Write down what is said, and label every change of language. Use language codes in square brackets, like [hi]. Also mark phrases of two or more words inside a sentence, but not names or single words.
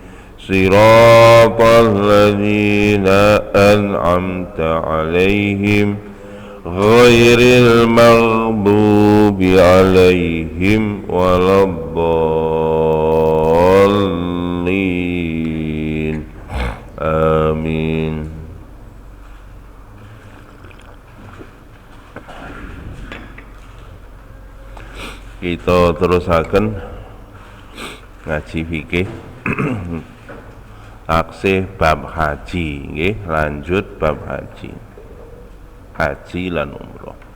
[ar] صراط الذين أنعمت عليهم غير المغضوب عليهم ولا الضالين. Amin. [jv] Kita terusaken ngaji fikih taksih bab haji nggih, lanjut bab haji lan umroh.